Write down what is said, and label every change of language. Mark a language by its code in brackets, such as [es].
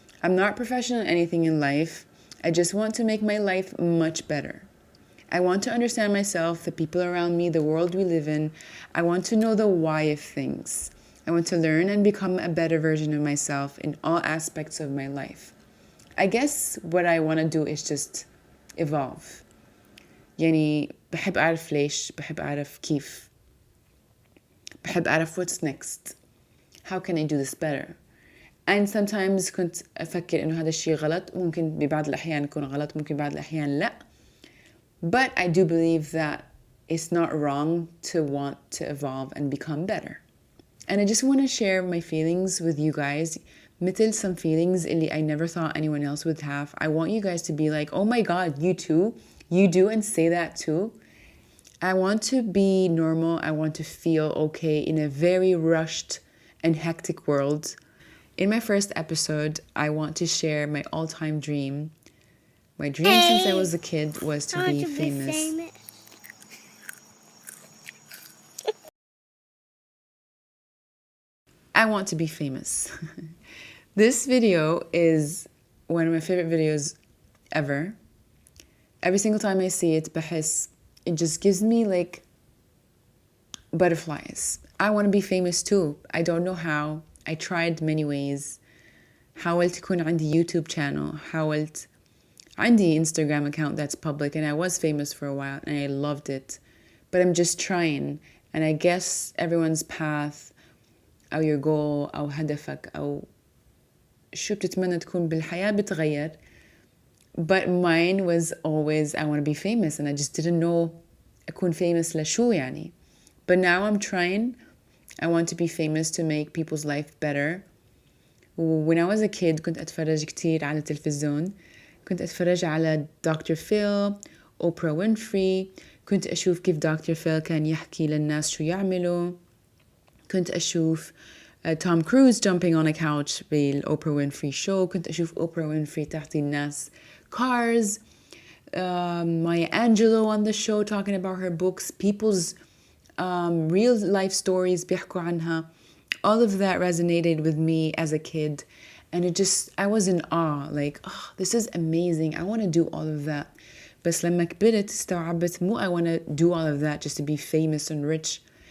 [en] I'm not professional in anything in life. I just want to make my life much better. I want to understand myself, the people around me, the world we live in. I want to know the why of things. I want to learn and become a better version of myself in all aspects of my life. I guess what I want to do is just evolve. [ar] يعني بحب أعرف ليش، بحب أعرف كيف، بحب أعرف [en] what's next. How can I do this better? And sometimes [ar] كنت أفكر إنه هذا الشيء غلط، ممكن ببعض الأحيان يكون غلط، ممكن ببعض الأحيان لا. [en] But I do believe that it's not wrong to want to evolve and become better. And I just want to share my feelings with you guys. [ar] مثل [en] some feelings [ar] اللي [en] I never thought anyone else would have. I want you guys to be like, oh my God, you too? You do and say that too? I want to be normal. I want to feel okay in a very rushed and hectic world. In my first episode, I want to share my all-time dream. My dream since I was a kid was to be famous. I want to be famous. This video is one of my favorite videos ever. Every single time I see it, [ar] بحس [en] it just gives me like butterflies. I want to be famous too. I don't know how. I tried many ways. [ar] حاولت يكون عندي YouTube channel. حاولت عندي [en] Instagram account that's public and I was famous for a while and I loved it. But I'm just trying. And I guess everyone's path [ar] أو [en] your goal [ar] أو هدفك أو شو بتتمنى تكون بالحياة بتغير. [en] But mine was always I want to be famous and I just didn't know [ar] أكون [en] famous [ar] لشو يعني. [en] But now I'm trying. I want to be famous to make people's life better. When I was a kid [ar] كنت أتفرج كتير على التلفزيون. كنت أتفرج على دكتور فيل, أوبرا وينفري. كنت أشوف كيف دكتور فيل كان يحكي للناس شو يعملوا. كنت أشوف توم كروز [en] jumping on a couch [ar] بالأوبرا وينفري [en] show. [ar] كنت أشوف أوبرا وينفري تعطي الناس cars. [en] Maya Angelou on the show talking about her books. People's real life stories [ar] بيحكوا عنها. [en] All of that resonated with me as a kid. And I was in awe. Like, oh, this is amazing. I want to do all of that. [ar] بس لما كبرت استوعبت مو [en] I want to do all of that just to be famous and rich.